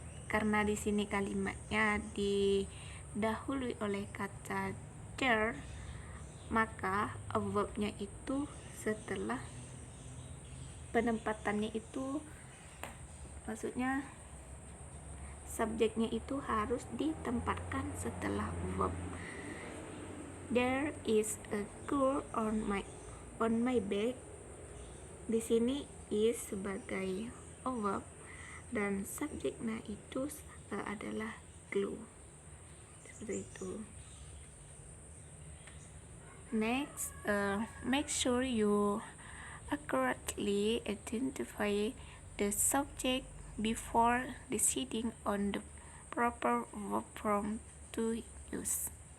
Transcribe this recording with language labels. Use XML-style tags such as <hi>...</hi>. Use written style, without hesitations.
<id>Karena di sini kalimatnya didahului oleh kata there, maka verbnya itu setelah penempatannya itu, maksudnya subjeknya itu harus ditempatkan setelah verb.</id> <en>There is a curl on my back.</en> <id>Di sini is sebagai verb dan subjeknya itu adalah glue. Seperti itu.</id> <en>Next, make sure you accurately identify the subject before deciding on the proper verb form to use.</en>